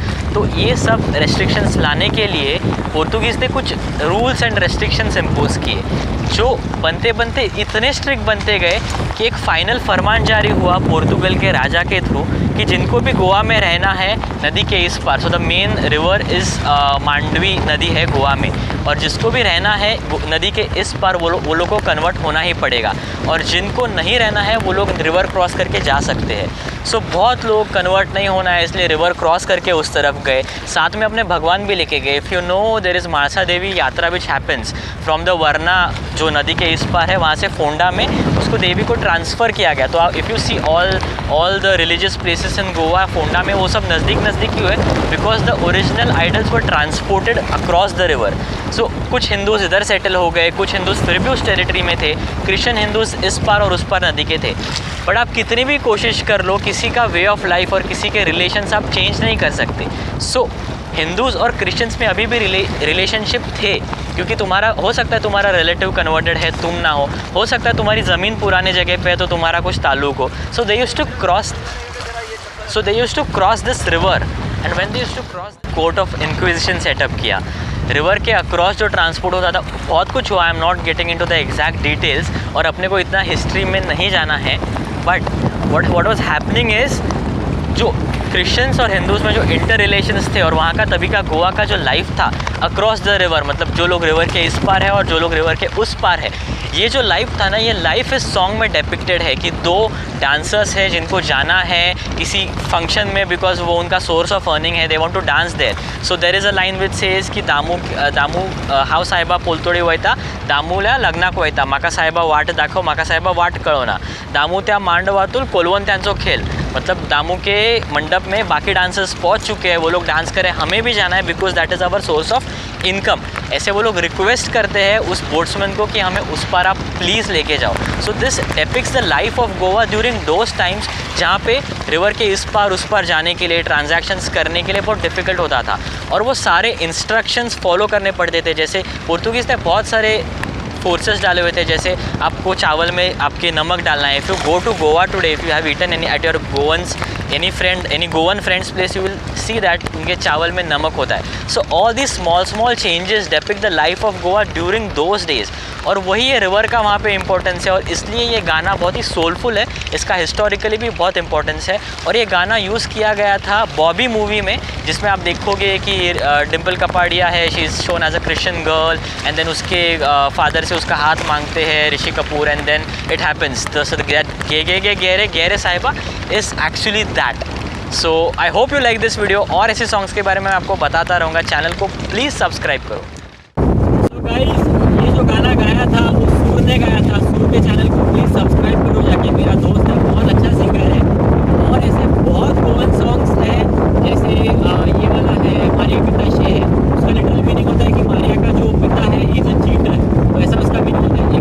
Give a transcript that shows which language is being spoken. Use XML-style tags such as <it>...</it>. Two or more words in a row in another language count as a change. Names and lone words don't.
<hi>तो ये सब रेस्ट्रिक्शंस लाने के लिए पोर्तुगीज़ ने कुछ</hi> <en>rules and restrictions</en> <hi>इम्पोज किए, जो बनते बनते इतने स्ट्रिक्ट बनते गए कि एक फाइनल फरमान जारी हुआ पोर्तुगल के राजा के थ्रू कि जिनको भी गोवा में रहना है नदी के इस पार,</hi> <en>so the main river is</en> <hi>मांडवी नदी है गोवा में, और जिसको भी रहना है नदी के इस पार वो लोग को कन्वर्ट होना ही पड़ेगा, और जिनको नहीं रहना है वो लोग</hi> <en>river cross</en> <hi>करके जा सकते हैं। सो बहुत लोग कन्वर्ट नहीं होना है इसलिए</hi> <en>river cross</en> <hi>करके उस तरफ गए, साथ में अपने भगवान भी लेके गए।</hi> <en>if you know there is मानसा देवी यात्रा which happens from the वरना,</en> <hi>जो नदी के इस पार है, वहाँ से फोंडा में उसको देवी को ट्रांसफ़र किया गया।</hi> <en>तो if you see all the religious places in गोवा,</en> <hi>फोंडा में वो सब नज़दीक ही हुए</hi> <en>because the original idols were transported across the river.</en> <hi>सो कुछ हिंदूज़ इधर सेटल हो गए, कुछ हिंदूज़ फिर भी उस टेरिटरी में थे, क्रिश्चियन हिंदूज़ इस पार और उस पार नदी के थे। बट आप कितनी भी कोशिश कर लो, किसी का</hi> <en>way of life</en> <hi>और किसी के रिलेशंस आप चेंज नहीं कर सकते। सो हिंदूज़ और क्रिश्चियंस में अभी भी रिलेशनशिप थे, क्योंकि तुम्हारा हो सकता है तुम्हारा रिलेटिव कन्वर्टेड है, तुम ना हो सकता है तुम्हारी ज़मीन पुराने जगह पे है तो तुम्हारा कुछ ताल्लुक हो।</hi> <en>so they used to cross this river, and when they used to cross, court of inquisition setup किया।</en> <hi>रिवर के अक्रॉस जो ट्रांसपोर्ट होता था, बहुत कुछ हुआ,</hi> <en>I am not getting into the exact details,</en> <hi>और अपने को इतना हिस्ट्री में नहीं जाना है।</hi> <en>but what was happening is,</en> <hi>जो क्रिश्चियंस और हिंदूज़ में जो</hi> <en>inter relations</en> <hi>थे और वहाँ का तभी का गोवा का जो लाइफ था</hi> <en>across the river,</en> <hi>मतलब जो लोग रिवर के इस पार है और जो लोग रिवर के उस पार है, ये जो लाइफ था ना, ये लाइफ इस सॉन्ग में डिपिक्टेड है कि दो डांसर्स हैं जिनको जाना है किसी फंक्शन में, बिकॉज वो उनका</hi> <en>source of earning</en> <hi>है,</hi> <en>they want to dance there. so there is a line which says</en> <kok>कि दामू हाव साहेबा पोलतोडी वयता, दामूला लग्नाक वयता, माका साहेबा वाट दाखव, माका साहेबा वाट कळवना, दामू त्या मांडवातून कोलवण त्यांचो खेल,</kok> <hi>मतलब दामू के मंडप में बाकी डांसर्स पहुंच चुके हैं, वो लोग डांस करें, हमें भी जाना है</hi> <en>because that is our source of income.</en> <hi>ऐसे वो लोग रिक्वेस्ट करते हैं उस बोट्समैन को कि हमें उस पार आप प्लीज़ लेके जाओ।</hi> <en>so this depicts the life of गोवा during those times,</en> <hi>जहाँ पे रिवर के इस पार उस पार जाने के लिए, ट्रांजैक्शंस करने के लिए बहुत डिफ़िकल्ट होता था, और वो सारे इंस्ट्रक्शंस फॉलो करने पड़ते थे। जैसे पोर्तुगीज़ ने बहुत सारे फोर्सेस डाले हुए थे, जैसे आपको चावल में आपके नमक डालना है।</hi> <en>if you go to गोवा today, if you have eaten any at your Goans any Goan friends place, you will see that</en> <hi>उनके चावल में नमक होता है।</hi> <en>so all this small changes depict the life of गोवा during those days,</en> <hi>और वही ये रिवर का वहाँ पे इम्पोर्टेंस है, और इसलिए ये गाना बहुत ही सोलफुल है, इसका हिस्टोरिकली भी बहुत इंपॉर्टेंस है। और ये गाना यूज़ किया गया था बॉबी मूवी में, जिसमें आप देखोगे कि डिम्पल कपाड़िया है,</hi> <en>she is shown as a Christian girl, and then</en> <hi>उसके फादर से उसका हाथ मांगते हैं ऋषि कपूर,</hi> <en>and then it happens गेरे साहिबा is actually that। so I hope you like this video,</en> <hi>और ऐसे सॉन्ग्स के बारे में मैं आपको बताता रहूँगा। चैनल को</hi> <en>please subscribe</en> <hi>करो। तो गाइस, ये जो गाना गाया था वो सूर ने गाया था। सूर के चैनल को</hi> <en>please subscribe</en> <hi>करो जाके, मेरा दोस्त है, बहुत अच्छा सिंगर है, और ऐसे बहुत</hi> <en>Goan songs</en> <hi>हैं, जैसे ये वाला है मारिया पिता शे है, उसका</hi> <en>literal meaning</en> <hi>होता है कि मारिया का जो पिता है</hi> <en>is a cheater,</en> <hi>तो ऐसा उसका मीनिंग होता है।</hi>